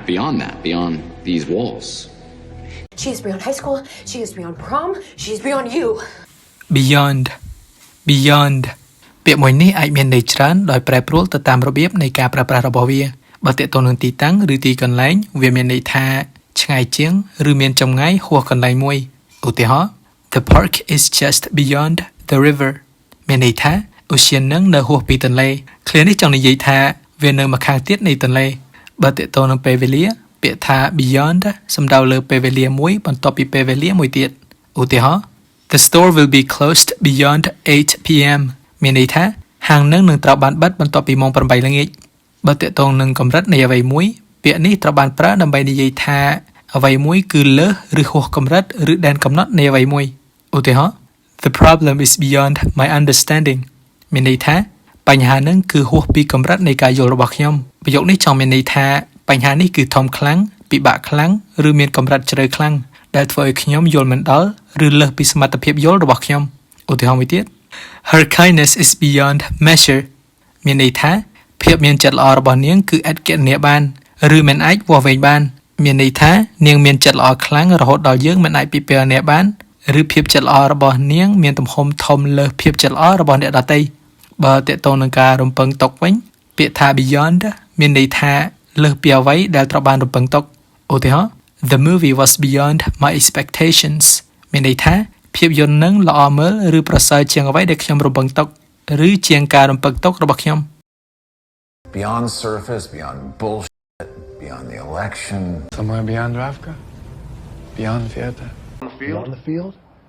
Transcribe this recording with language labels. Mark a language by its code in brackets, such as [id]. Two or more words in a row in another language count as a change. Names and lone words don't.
[en] beyond that, beyond these walls. She is beyond high school. She is beyond prom. She is beyond you. beyond beyond [km] ពាក្យមួយនេះអាចមានន័យច្រើនដោយប្រែប្រួលទៅតាមរបៀបនៃការប្រើប្រាស់របស់វាបើទាក់ទងនឹងទីតាំង ឬទីកន្លែងវាមានន័យថាឆ្ងាយជាងឬមានចម្ងាយហួសកន្លែងមួយឧទាហរណ៍ [en] The park is just beyond the river [km] មានន័យថាឧទ្យាននឹងនៅហួសពីទន្លេឃ្លានេះចង់និយាយថាវានៅម្ខាងទៀតនៃទន្លេបើទាក់ទងនឹងពេលវេលាពាក្យថា beyond សំដៅលើពេលវេលាមួយបន្ទាប់ពីពេលវេលាមួយទៀតឧទាហរណ៍ [en] The store will be closed beyond 8 p.m. [km] មានន័យថាហាងនឹងត្រូវបានបិទបន្ទាប់ពីម៉ោង 8 ល្ងាចបើទាក់ទងនឹងកម្រិតនៃអ្វីមួយពាក្យនេះត្រូវបានប្រើដើម្បីនិយាយថាអ្វីមួយគឺលើសឬហួសកម្រិតឬដែនកំណត់នៃអ្វីមួយឧទាហរណ៍ [en] The problem is beyond my understanding [km] មានន័យថា បញ្ហានឹងគឺហួសពីកម្រិតនៃការយល់របស់ខ្ញុំប្រយោគនេះចង់មានន័យថាបញ្ហានេះគឺធំខ្លាំងពិបាកខ្លាំងឬមានកម្រិតជ្រៅខ្លាំងដែលធ្វើឲ្យខ្ញុំយល់មិនដល់ឬលើសពីសមត្ថភាពយល់ របស់ខ្ញុំឧទាហរណ៍មួយទៀត [en] Her kindness is beyond measure [km] មានន័យថាភាពមានចិត្តល្អរបស់នាងគឺឥតគណនាបានឬមិនអាចវាស់វែងបាន មានន័យថានាងមានចិត្តល្អខ្លាំងរហូតដល់យើងមិនអាចពិពណ៌នាបានឬភាពចិត្តល្អរបស់នាងមានទំហំធំលើសភាពចិត្តល្អរបស់អ្នកដទៃបើទាក់ទងនឹងការរំពឹងទុកវិញពាក្យថា beyond មានន័យថាលើសពីអ្វីដែលត្រូវបានរំពឹងទុកឧទាហរណ៍ [en] The movie was beyond my expectations [km] មានន័យថាភាពយន្តនឹងល្អមើលឬប្រសើរជាងអ្វីដែលខ្ញុំរំពឹងទុកឬជាងការរំពឹងទុករបស់ខ្ញុំ [en] Beyond surface, beyond bullshit, beyond the election. Somewhere beyond Ravka? Beyond theater? On the field?